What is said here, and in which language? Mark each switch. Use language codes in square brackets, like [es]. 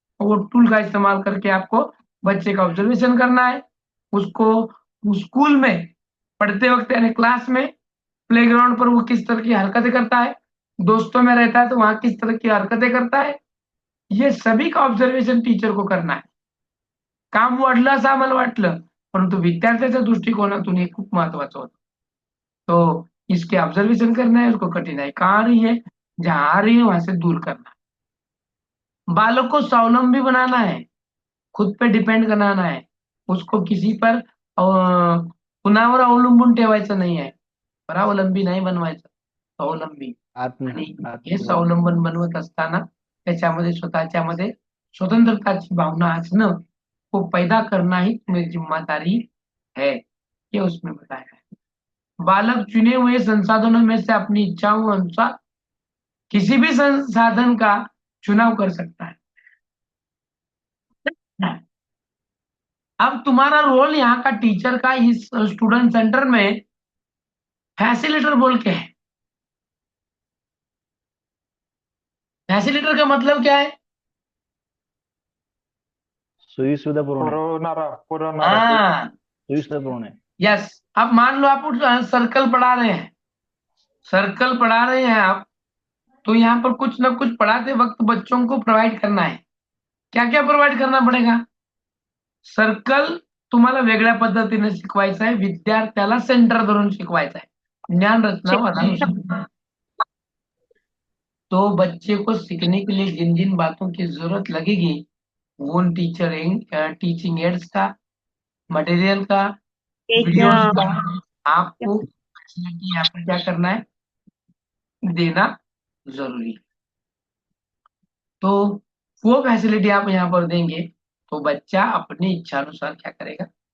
[hi] वो टूल का इस्तेमाल करके आपको बच्चे का ऑब्जर्वेशन करना है. उसको स्कूल में पढ़ते वक्त यानी क्लास में, प्लेग्राउंड पर वो किस तरह की हरकतें करता है, दोस्तों में रहता है तो वहां किस तरह की हरकतें करता है, ये सभी का ऑब्जर्वेशन टीचर को करना है. [mr] काम वाढलं असं आम्हाला वाटलं, परंतु विद्यार्थ्याच्या दृष्टिकोनातून हे खूप महत्वाचं होतं. [hi] तो इसके ऑब्जर्वेशन करना है, उसको कठिनाई कहाँ आ रही है, जहां आ रही है वहां से दूर करना है. बालक को स्वावलंबी बनाना है, खुद पे डिपेंड बनाना है. उसको किसी पर [mr] कुणावर अवलंबून ठेवायचं नाही आहे, परावलंबी नाही बनवायचं, स्वावलंबी. आणि हे स्वावलंबन बनवत असताना त्याच्यामध्ये स्वतःच्या मध्ये स्वतंत्रताची भावना असणं [hi] को पैदा करना ही तुम्हारी जिम्मेदारी है, ये उसमें बताया है. बालक चुने हुए संसाधनों में से अपनी इच्छाओं अनुसार किसी भी संसाधन का चुनाव कर सकता है. अब तुम्हारा रोल यहाँ का टीचर का इस स्टूडेंट सेंटर में फैसिलिटेटर बोल के है. फैसिलिटेटर का मतलब क्या है? [mr] सोयी सुविधा पुरवणारा. [hi] हाँ, [mr] सोयी सुविधा पुरवणे. [en] Yes. [hi] अब मान लो आप सर्कल पढ़ा रहे हैं, सर्कल पढ़ा रहे हैं आप, तो यहाँ पर कुछ ना कुछ पढ़ाते वक्त बच्चों को प्रोवाइड करना है. क्या क्या प्रोवाइड करना पड़ेगा? [mr] सर्कल तुम्हाला वेगळ्या पद्धतीने शिकवायचं आहे, विद्यार्थ्याला सेंटर धरून शिकवायचं आहे, ज्ञान रचना वादानुसार. [hi] तो बच्चे को सीखने के लिए जिन जिन बातों की जरूरत लगेगी वो उन टीचिंग एड्स का, मटेरियल का, वीडियोस का आपको फैसिलिटी यहाँ पर क्या करना है? देना जरूरी है. तो वो फैसिलिटी आप यहाँ पर देंगे तो बच्चा अपनी इच्छा अनुसार क्या करेगा?